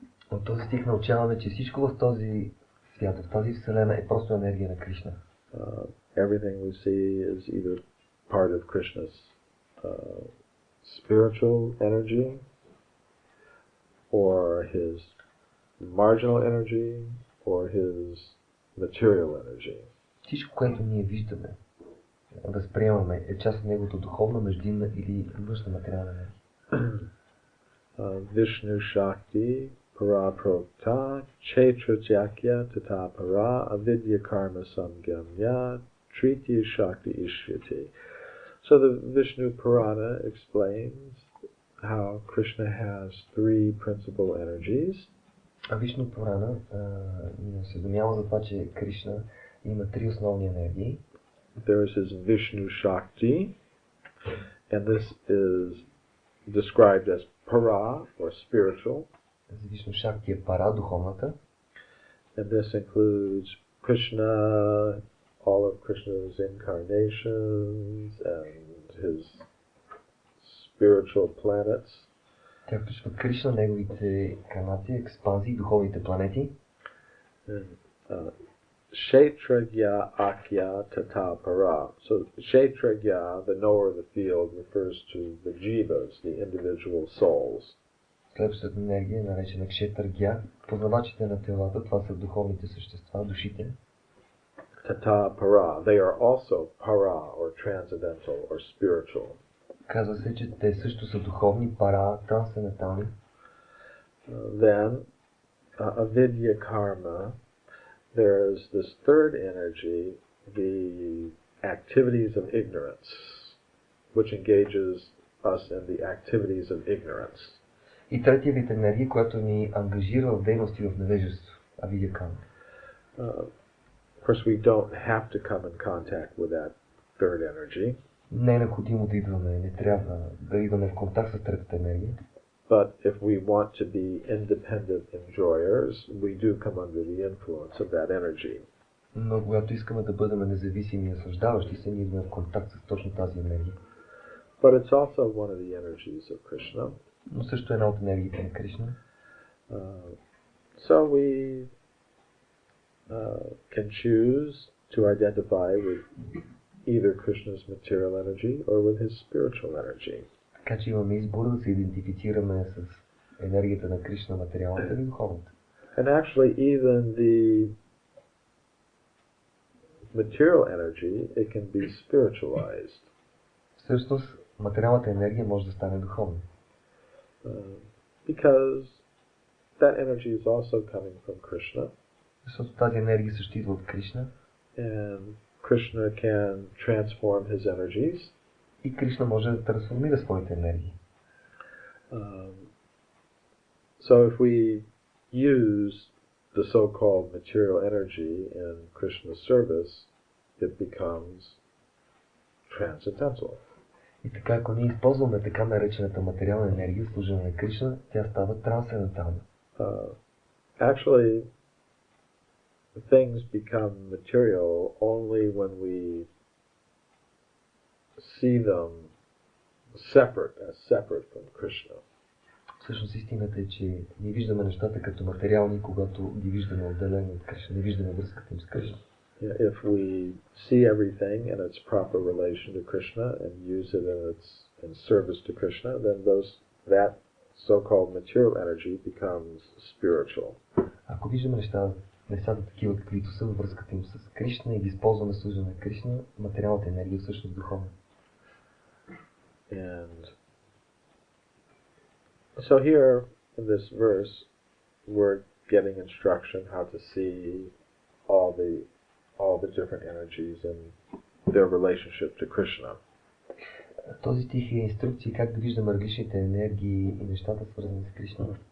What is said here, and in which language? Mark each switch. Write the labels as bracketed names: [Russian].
[Bulgarian] От този стих научаваме, че всичко в този свят, в тази вселена е просто енергия на Кришна. [English] Everything we see is either part of Krishna's spiritual energy or his marginal energy or his material energy. [Bulgarian] Всичко, което ние виждаме, възприемаме, е част от неговото духовна, междинна или външна материална енергия. [Sanskrit] Vishnu Shakti Para Prokta Chetratyakya Tata Para Avidya Karma Samgamya Tritya Shakti Ishyati. [English] So the Vishnu Purana explains how Krishna has three principal energies. [Bulgarian] Вишну Пурана ни осведомява за това, че Кришна има три основни енергии. [English] There is his Vishnu Shakti, and this is described as para, or spiritual. [Bulgarian] Vishnu Shakti е пара, духовната. [English] And this includes Krishna, all of Krishna's incarnations, and his spiritual planets. [Bulgarian] Тя включва Кришна, неговите карнации, експанзии, духовните планети. [Sanskrit] And, Kshetragya akya tata para. [English] So Kshetragya, the knower of the field, refers to the jivas, the individual souls. [Bulgarian] Следващата енергия е наречена Кшетъргя. Познавачите на телата, това са духовните същества, душите. [Sanskrit] Tata para. [English] They are also para, or transcendental, or spiritual. [Bulgarian] Казва се, че те също са духовни, пара, трансцендентални. [English] Then, avidya karma, there's this third energy, the activities of ignorance, which engages us in the activities of ignorance. [Bulgarian] И третия вид енергия, която ни ангажира в дейности в невежество, авидя карма. [English] Of course, we don't have to come in contact with that third energy. [Bulgarian] Не е необходимо да идваме, не трябва да идваме в контакт с третата енергия. [English] But if we want to be independent enjoyers, we do come under the influence of that energy. [Bulgarian] Но когато искаме да бъдем независими и наслаждаващи се, ние идваме в контакт с точно тази енергия. [English] But it's also one of the energies of Krishna. [Bulgarian] Но също една от енергиите на Кришна. [English] So we can choose to identify with either Krishna's material energy or with his spiritual energy. [Bulgarian] Така че имаме избор да се идентифицираме с енергията на Кришна, материалната или духовната. [English] And actually even the material energy, it can be spiritualized. [Bulgarian] Всъщност, материалната енергия може да стане духовна. [English] Because that energy is also coming from Krishna. [Bulgarian] Защото тази енергия също идва от Кришна. [English] And Krishna can transform his energies. [Bulgarian] И Кришна може да трансформира своите енергии. [English] So if we use the so-called material energy in Krishna's service, it becomes transcendental. [Bulgarian] И така, ако ние използваме така наречената материална енергия в служение на Кришна, тя става трансцендентална. [English] Actually, things become material only when we see them separate from Krishna. [Bulgarian] Всъщност истината е, че ние виждаме нещата като материални, когато ги виждаме отделени от Кришна, не виждаме връзката им с Кришна. [English] If we see everything in its proper relation to Krishna and use it in service to Krishna, then that so-called material energy becomes spiritual. [Bulgarian] Ако виждаме нещата такива, каквито са във връзката им с Кришна и ги използваме служение на Кришна, материалната енергия е всъщност духовна. [English] And so here in this verse, we're getting instruction how to see all the different energies and their relationship to Krishna. [Bulgarian] Този стих е инструкция как да виждаме различните енергии и нещата свързани с Кришна.